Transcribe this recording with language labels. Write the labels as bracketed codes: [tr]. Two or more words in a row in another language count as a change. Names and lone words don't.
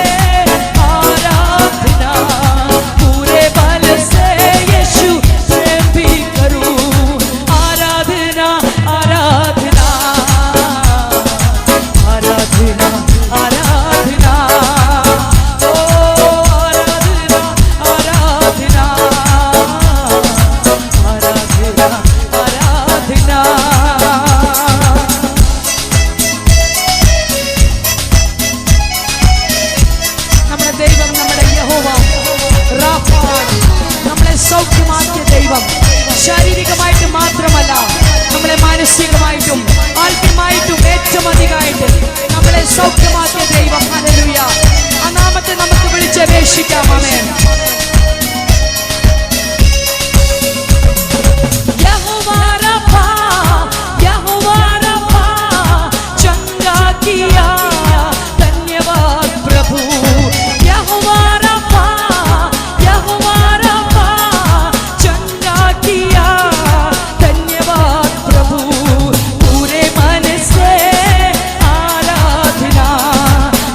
[hi] आराधना पूरे बल से यीशु प्रेम भी करूं आराधना आराधना आराधना आराधना ओ आराधना आराधना आराधना आराधना [ml] നമ്മുടെ ദൈവം നമ്മുടെ യഹോവ റാഫാണ് നമ്മളെ സൗഖ്യമാക്കിയ ദൈവം ശാരീരികമായിട്ട് മാത്രമല്ല നമ്മളെ മാനസികമായിട്ടും ആത്മീയമായിട്ടും ഏറ്റവും അധികമായിട്ട് നമ്മളെ സൗഖ്യമാക്കിയ ദൈവം ഹല്ലേലൂയ ആ നാമത്തെ നമുക്ക് വിളിച്ചപേക്ഷിക്കാം ആമേൻ [hi] यहोवा राफा चंगा किया धन्यवाद प्रभु यहोवा राफा चंगा किया धन्यवाद प्रभु पूरे मन से आराधना